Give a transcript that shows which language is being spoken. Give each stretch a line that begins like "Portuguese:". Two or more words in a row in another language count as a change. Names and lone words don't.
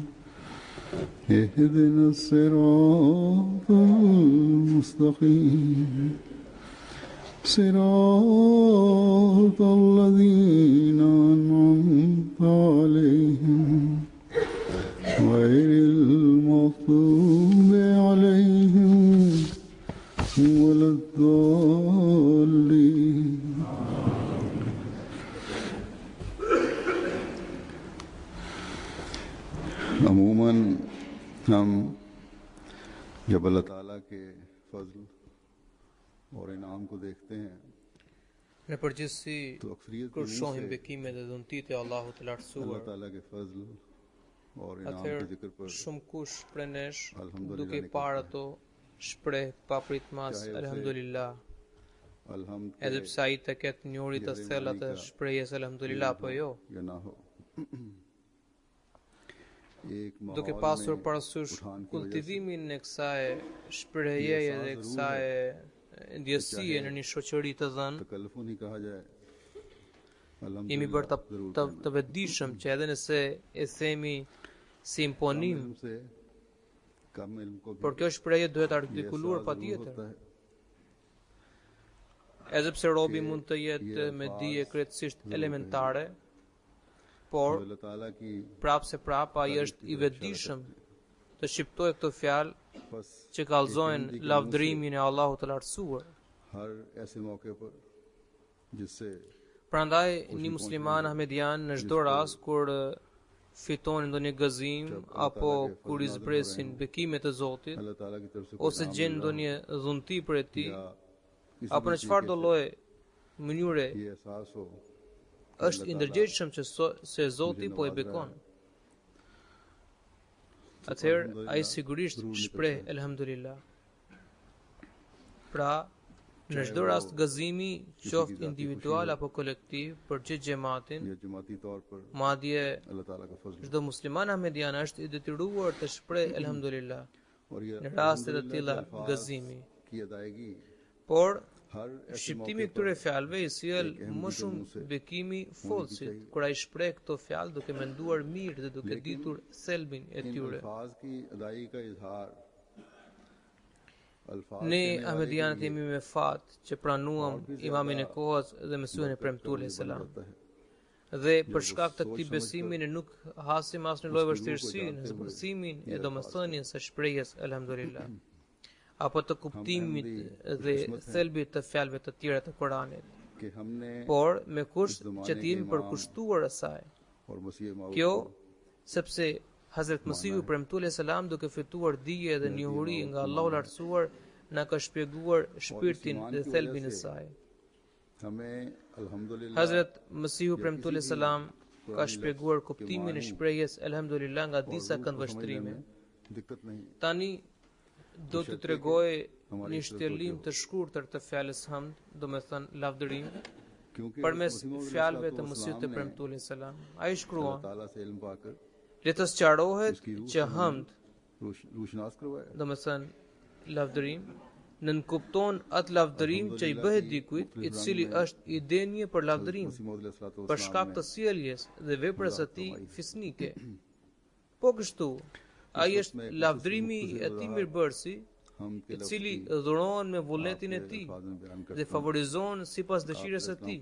Arabic: اهدنا الصراط المستقيم صراط الذين أنعمت عليهم غير المغضوب عليهم ولا
Urdu: الضالين عموماً ہم جب اللہ تعالیٰ کے فضل اور انعام کو دیکھتے ہیں
Albanian: Në përgjithësi,
Urdu: تو اکثریت
Albanian: kur shohim bekimet dhe dhuntitë e Allahut të
Urdu: अल्लाह
Albanian: lartësuar,
Urdu: تعالیٰ کے فضل اور انعام کے
Albanian: atëherë
Urdu: ذکر پر
Albanian: shumë kush prej nesh, Alhamdulillah duke i nikolta parë ato, shpreh pa pritmas
Urdu: چاہے اسے
Albanian: alhamdulillah,
Urdu: अलहम्द
Albanian: edhe pse ai të ketë njohuri të thella të shprehjes alhamdulillah apo jo,
Urdu: یا نہ ہو ایک
Albanian: duke
Urdu: माहौल
Albanian: pasur
Urdu: में
Albanian: parasysh
Urdu: اٹھان کی وجہ سے
Albanian: kultivimin e kësaj shprehjeje dhe kësaj ndjesie në një shoqëri të dhënë,
Urdu: تکلف نہیں کہا جائے
Albanian: jemi bërë
Urdu: जरूर
Albanian: të vetëdijshëm që edhe nëse e themi si imponim,
Urdu: علم سے کم علم کو بھی
Albanian: por kjo shprehje duhet
Urdu: ये
Albanian: artikuluar
Urdu: احساس ضرور
Albanian: patjetër.
Urdu: ہوتا ہے
Albanian: Edhe pse robi mund të jetë me dije krejtësisht elementare, por
Urdu: جو اللہ تعالیٰ کی
Albanian: prapë se prapë ai është i vetëdijshëm të shqiptojë këto fjalë
Urdu: बस
Albanian: që kallëzojnë lavdërimin e Allahut të lartësuar.
Urdu: ہر ایسے موقعے پر جس سے
Albanian: Prandaj një musliman ahmedian në çdo rast kur fiton ndonjë gëzim apo kur i zbresin bekimet e Zotit
Urdu: اللہ تعالیٰ کی طرف سے
Albanian: ose gjen ndonjë dhunti për e tij
Urdu: یا کسی
Albanian: apo në çfarë do lloj mënyre
Urdu: یہ احساس ہو
Albanian: është i ndërgjegjshëm që se Zoti po e bekon. Atëherë ai sigurisht shpreh elhamdulillah. Pra, në çdo rast gëzimi, qoftë individual apo kolektiv, për gjithë xhamatin,
Urdu: یا جماعتی طور پر
Albanian: madje
Urdu: اللہ تعالیٰ کا فضل
Albanian: çdo musliman ahmedian është i detyruar të shpreh elhamdulillah
Urdu: اور یہ
Albanian: në raste të
Urdu: अल्हम्दुलिल्लाह
Albanian: tilla
Urdu: کے الفاظ
Albanian: gëzimi.
Urdu: کی ادائیگی
Albanian: Por
Urdu: ہر ایسے
Albanian: shqiptimi
Urdu: मौके
Albanian: këtyre
Urdu: पर
Albanian: fjalëve i sjell
Urdu: ایک اہم
Albanian: më
Urdu: जिक्र
Albanian: shumë
Urdu: منہ سے
Albanian: bekimi folësit, kur ai shpreh këto fjalë duke menduar mirë dhe duke ditur thelbin e
Urdu: इन
Albanian: tyre.
Urdu: الفاظ کی ادائیگی کا اظہار الفاظ
Albanian: Ne
Urdu: کہنے والے کے
Albanian: ahmedianët
Urdu: लिए
Albanian: jemi me fat që pranuam imamin e kohës dhe Mesuhin e premtuar selam.
Urdu: ہوتا ہے
Albanian: Dhe për shkak të këtij besimi ne nuk hasim asnjë lloj vështirësie në zbërthimin e domethënies së shprehjes elhamdulillah apo të kuptimit dhe thelbit të fjalëve të tjera të Kuranit,
Urdu: کہ ہم نے
Albanian: por me kusht që të jemi përkushtuar asaj.
Urdu: اور مسیح موعود
Albanian: Kjo sepse Hazrat Masihu premtuar selam duke fituar dije dhe njohuri nga Allahu i lartësuar na ka shpjeguar shpirtin dhe thelbin e saj.
Urdu: ہمیں الحمدللہ
Albanian: Hazrat Masihu premtuar selam ka shpjeguar kuptimin e shprehjes elhamdulillah nga disa këndvështrime.
Urdu: دقت نہیں
Albanian: Tani do të tregoj një shtjellim të shkurtër të fjalës hamd, domethënë lavdërim,
Urdu: क्योंकि
Albanian: përmes fjalëve të Mesihut të premtuar selam. Ai shkruan:
Urdu: تعالیٰ سے علم پاکر
Albanian: le të sqarohet që hamd,
Urdu: روشناس کروایا
Albanian: domethënë lavdërim, nënkupton atë lavdërim që i bëhet dikujt i cili është i denjë për lavdërim, për shkak të sjelljes dhe veprës së tij fisnike. Po kështu, ai është lavdërimi i atij mirëbërësi, i cili dhuron me vullnetin e tij dhe favorizon sipas dëshirës së tij.